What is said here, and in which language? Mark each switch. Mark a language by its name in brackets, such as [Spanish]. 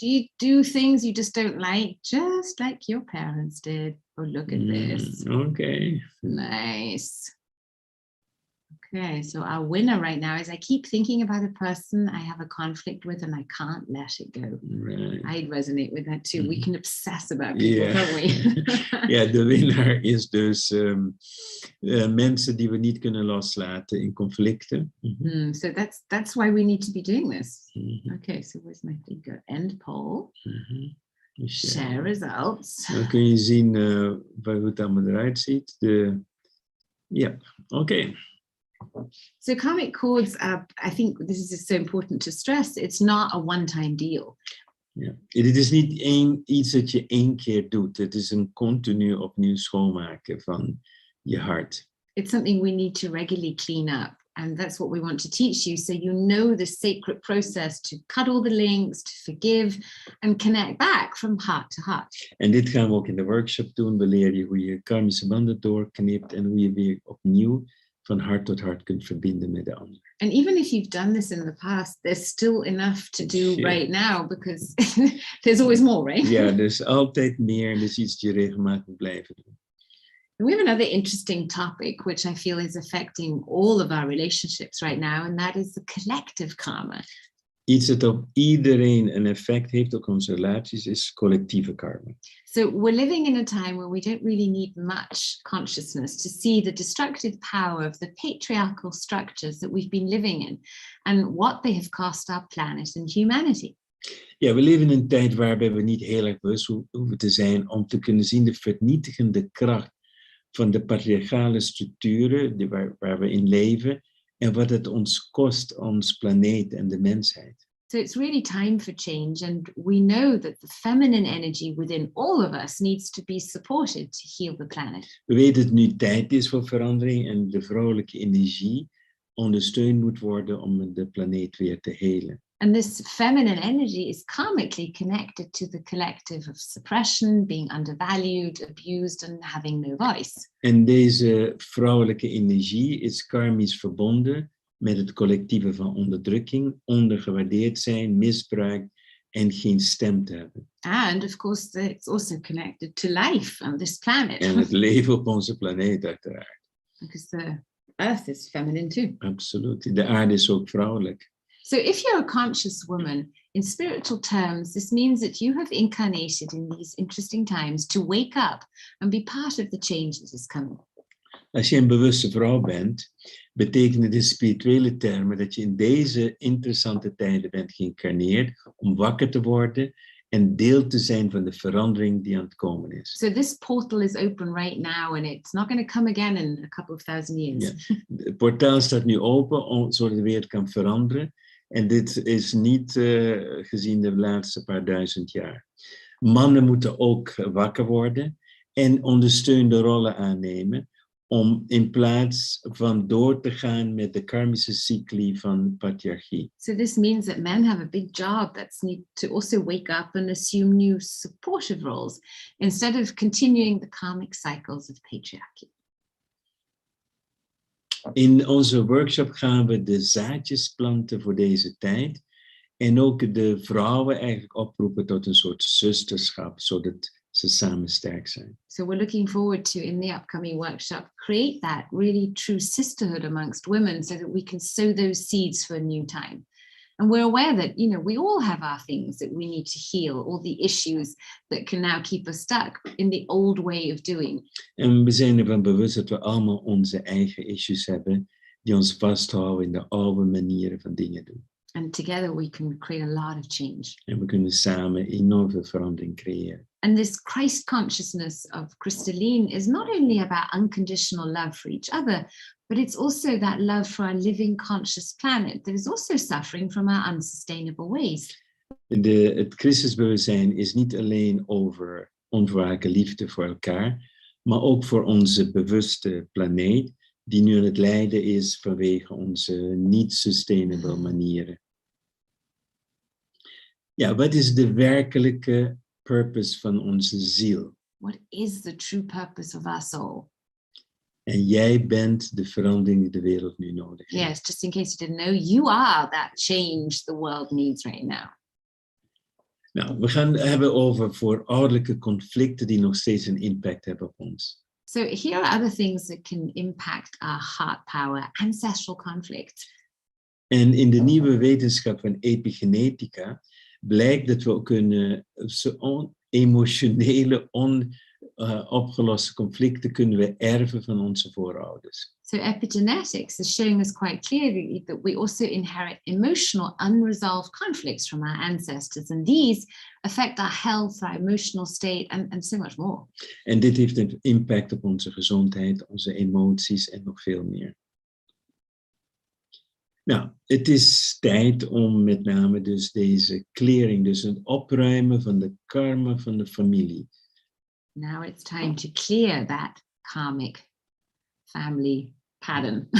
[English] Do you do things you just don't like, just like your parents did? Oh, look at this. Okay. Nice. Okay, so our winner right now is I keep thinking about a person I have a conflict with and I can't let it go. Right. I resonate with that too. We can obsess about people, can't we? [Dutch] Ja, de winnaar is dus mensen die we niet kunnen loslaten in conflicten. [English] So that's why we need to be doing this. Okay, so where's my thing go? End poll. Share results. [Dutch] Dan kun je zien hoe het allemaal eruit ziet. [English] Okay. So karmic chords are, I think this is so important to stress, it's not a one-time deal. [Dutch] Ja. Het is niet iets dat je één keer doet. Het is een continu opnieuw schoonmaken van je hart. [English] It's something we need to regularly clean up. And that's what we want to teach you. So you know the sacred process to cut all the links, to forgive and connect back from heart to heart. [Dutch] En dit gaan we ook in de workshop doen. We leren je hoe je karmische banden doorknipt en hoe je weer opnieuw van hart tot hart kunt verbinden met de ander. [English] And even if you've done this in the past, there's still enough to do right now because there's always more, right? [Dutch] Ja, er is altijd meer en dat is iets dat je regelmatig moet blijven doen. [English] And we have another interesting topic, which I feel is affecting all of our relationships right now, and that is the collective karma. [Dutch] Iets dat op iedereen een effect heeft op onze relaties is collectieve karma. [English] So we're living in a time where we don't really need much consciousness to see the destructive power of the patriarchal structures that we've been living in and what they have cost our planet and humanity. [Dutch] Ja, we leven in een tijd waarbij we niet heel erg bewust hoeven te zijn om te kunnen zien de vernietigende kracht van de patriarchale structuren waar we in leven en wat het ons kost, ons planeet en de mensheid. [English] So it's really time for change, and we know that the feminine energy within all of us needs to be supported to heal the planet. [Dutch] We weten dat het nu tijd is voor verandering en de vrouwelijke energie ondersteund moet worden om de planeet weer te helen. [English] And this feminine energy is karmically connected to the collective of suppression, being undervalued, abused, and having no voice. [Dutch] En deze vrouwelijke energie is karmisch verbonden met het collectieve van onderdrukking, ondergewaardeerd zijn, misbruik en geen stem te hebben. [English] And of course, it's also connected to life on this planet. [Dutch] En het leven op onze planeet uiteraard. [English] Because the earth is feminine too. [Dutch] Absoluut. De aarde is ook vrouwelijk. [English] So if you're a conscious woman, in spiritual terms, this means that you have incarnated in these interesting times to wake up and be part of the change that is coming. [Dutch] Als je een bewuste vrouw bent, betekent het in spirituele termen dat je in deze interessante tijden bent geïncarneerd om wakker te worden en deel te zijn van de verandering die aan het komen is. [English] So this portal is open right now and it's not going to come again in a couple of thousand years. [Dutch] Ja. Het portaal staat nu open zodat de wereld kan veranderen. En dit is niet gezien de laatste paar duizend jaar. Mannen moeten ook wakker worden en ondersteunende rollen aannemen om in plaats van door te gaan met de karmische cycli van patriarchie. [English] So this means that men have a big job that's need to also wake up and assume new supportive roles instead of continuing the karmic cycles of patriarchy. [Dutch] In onze workshop gaan we de zaadjes planten voor deze tijd en ook de vrouwen eigenlijk oproepen tot een soort zusterschap, zodat ze samen sterk zijn. [English] So we're looking forward to, in the upcoming workshop, create that really true sisterhood amongst women so that we can sow those seeds for a new time. And we're aware that, you know, we all have our things that we need to heal, all the issues that can now keep us stuck in the old way of doing. [Dutch] En we zijn ervan bewust dat we allemaal onze eigen issues hebben die ons vasthouden in de oude manieren van dingen doen. [English] And together we can create a lot of change. [Dutch] En we kunnen samen enorm veel verandering creëren. [English] And this Christ consciousness of Crystalline is not only about unconditional love for each other, but it's also that love for our living conscious planet that is also suffering from our unsustainable ways. [Dutch] Het Christusbewustzijn is niet alleen over onvoorwaardelijke liefde voor elkaar, maar ook voor onze bewuste planeet, die nu aan het lijden is vanwege onze niet-sustainable manieren. Ja, wat is de werkelijke purpose van onze ziel? [English] What is the true purpose of our soul? [Dutch] En jij bent de verandering die de wereld nu nodig heeft. [English] Yes, just in case you didn't know, you are that change the world needs right now. [Dutch] Nou, we gaan het hebben over voorouderlijke conflicten die nog steeds een impact hebben op ons. [English] So here are other things that can impact our heart power, ancestral conflicts. [Dutch] En in de nieuwe wetenschap van epigenetica blijkt dat we ook kunnen emotionele, opgeloste conflicten kunnen we erven van onze voorouders. [English] So epigenetics is showing us quite clearly that we also inherit emotional unresolved conflicts from our ancestors, and these affect our health, our emotional state, and so much more. [Dutch] En dit heeft een impact op onze gezondheid, onze emoties en nog veel meer. Nou, het is tijd om met name dus deze clearing, dus het opruimen van de karma van de familie. [English] Now it's time to clear that karmic family pattern.